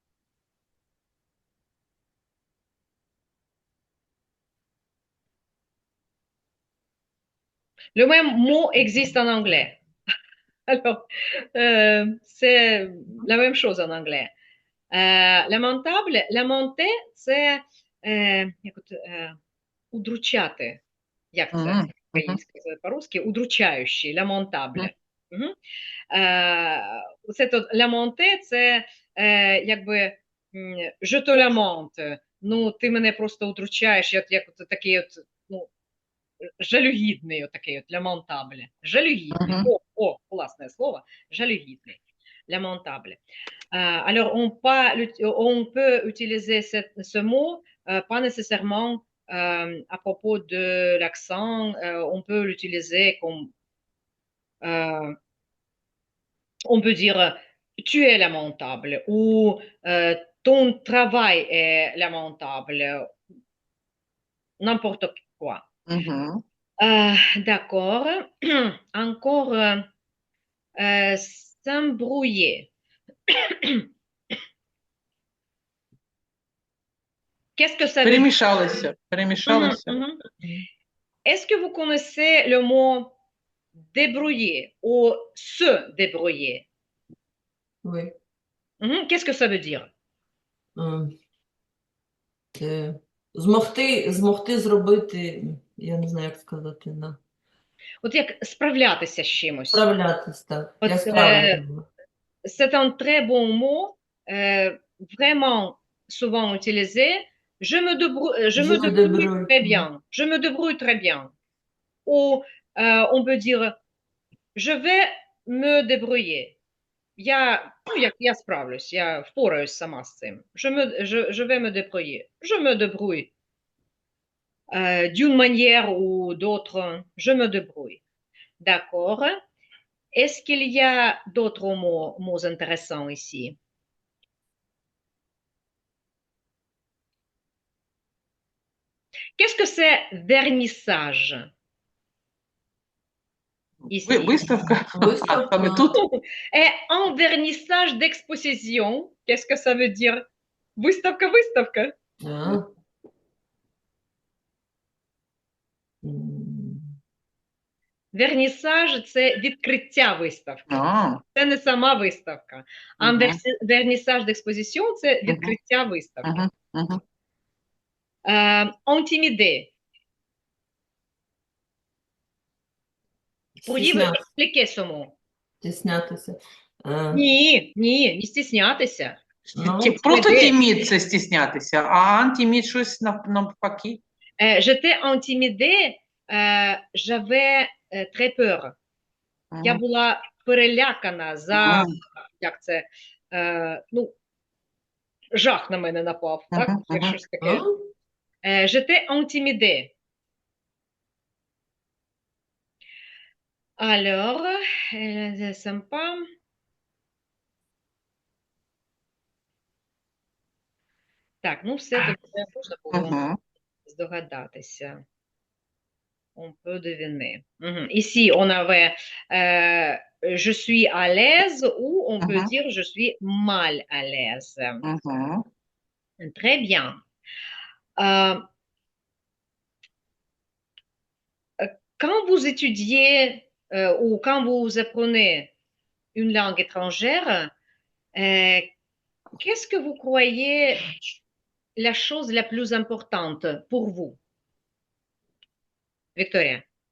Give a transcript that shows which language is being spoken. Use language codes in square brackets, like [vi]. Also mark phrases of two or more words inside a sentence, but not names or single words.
[fr] Le même mot existe en anglais. Alors, c'est la même chose en anglais. Lamentable, lamenter, [uk] це удручати. Як це Мгм. Мгм. сказати по-русски? Удручаючий, lamentable. Мгм. Мгм. Це то ламонте, це якби [fr] je te lamente. [uk] Ну, ти мене просто удручаєш, як от такий от, ну, жалюгідний, отакий от lamentable. Жалюгідний. Мгм. О, класне слово. Жалюгідний. [fr] Lamentable. Alors, on peut utiliser ce mot, pas nécessairement à propos de l'accent, on peut l'utiliser comme, euh, on peut dire tu es lamentable ou ton travail est lamentable, n'importe quoi. Мгм. D'accord. Encore, s'embrouiller. Qu'est-ce que ça veut dire? [uk] Перемішалися. Mhm, Перемішалися. mhm. [fr] Est-ce que vous connaissez le mot débrouiller ou se débrouiller? Oui. Qu'est-ce que ça veut dire? [uk] Е, е, змогти зробити, я не знаю, як сказати, От як справлятися з чимось. справлятись так. От, Я справлюся. [fr] c'est un très bon mot, vraiment souvent utilisé. Je me débrouille très bien. Je me débrouille très bien. Ou on peut dire je vais me débrouiller. [uk] Я справлюсь, я впораюсь сама з цим. [fr] Je vais me débrouiller. Je me débrouille. D'une manière ou d'autre, je me débrouille. D'accord. Est-ce qu'il y a d'autres mots intéressants ici? Qu'est-ce que c'est vernissage ici? [uk] Виставка. Виставка. А ми тут. [fr] Et en vernissage d'exposition, qu'est-ce que ça veut dire? [ru] Выставка, выставка. А. М. [uk] Вернісаж це відкриття виставки. А. Це не сама виставка. А Мгм. вернісаж d'exposition – це відкриття виставки. Мгм. Мгм. [fr] Intimider. Pourriez-vous expliquer ce mot? [uk] Стіснятися. Ні, не стіснятися. Ну, Просто [fr] Intimider. [uk] тімід це стіснятися, а антимід щось навпаки. [fr] J'étais intimidée, j'avais très peur. [uk] Я була перелякана за, як це, ну, жах на мене напав, так? Як щось таке. [fr] J'étais intimidée. Alors, c'est sympa. [uk] Так, ну все тут можна було здогадатися. [fr] On peut deviner. Ici, on avait je suis à l'aise ou on peut dire je suis mal à l'aise. Très bien. Quand vous étudiez ou quand vous apprenez une langue étrangère, qu'est-ce que vous croyez la chose la plus importante pour vous, Victoria?